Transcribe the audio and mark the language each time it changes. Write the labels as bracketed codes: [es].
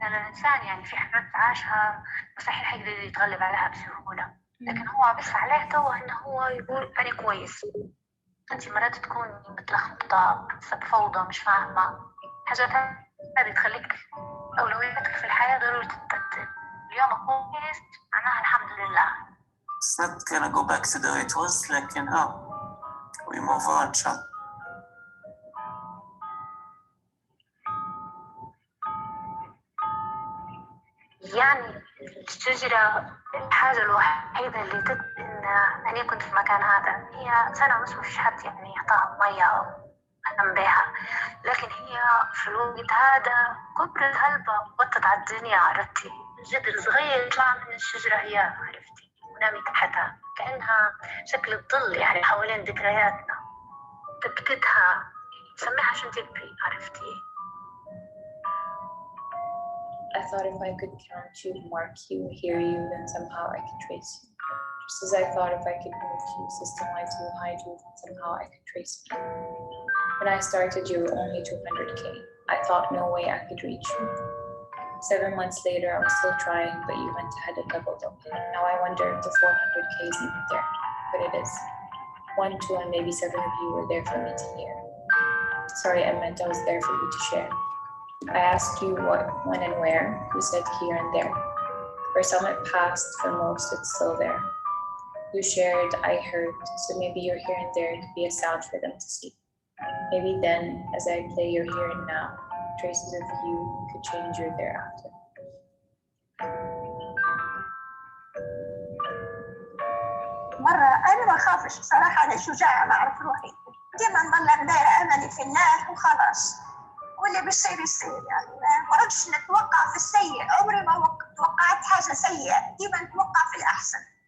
[ar] الإنسان يعني في حاجات عاشها مستحيل يقدر يتغلب عليها بسهولة، لكن هو بس عليه توه إنه هو يقول أنا كويس. أنت مرات تكون متلخبطة، فوضى، مش فاهمة حاجات هذه تخليك أولوياتك في الحياة ضروري تترتب. اليوم كويس معناها الحمد لله. [en] It's not gonna go back to the way it was، [ar] لكن [en] we move on [ar] إن شاء الله. يعني الشجرة الحاجة الوحيدة اللي إن أنا كنت في المكان هذا هي سنة ونصف، مفيش حد يعني يعطاها مية أو أهتم بها، لكن هي في الوقت هذا كبرت هلبة وطت على الدنيا. عرفتي؟ جذر صغير يطلع من الشجرة هي، عرفتي، ونامي تحتها كأنها شكل الظل يعني حوالين ذكرياتنا، تبكتها، سميها شو تبي. عرفتي؟ [en] I thought if I could count you, mark you, hear you, then somehow I could trace you. Just as I thought if I could move you, systemize you, hide you, then somehow I could trace you. When I started, you were only 200K. I thought no way I could reach you. 7 months later, I was still trying, but you went ahead and doubled up. Now I wonder if the 400K is even there, but it is. 1, 2, and maybe 7 of you were there for me to hear. Sorry, I meant I was there for you to share. I asked you what, when, and where. You said here and there. For some it passed, for most it's still there. You shared, I heard, so maybe your here and there could be a sound for them to see. Maybe then, as I play your here and now, traces of you could change your thereafter. [ar] مرة أنا ما أخافش صراحة، أنا شجاعة ما أعرف روحي، ديما نضل دايرة أملي في الله وخلاص، واللي بيصير يصير يعني. ما نقعدش نتوقع في السيء، عمري ما توقعت حاجة سيئة، ديما نتوقع في الأحسن.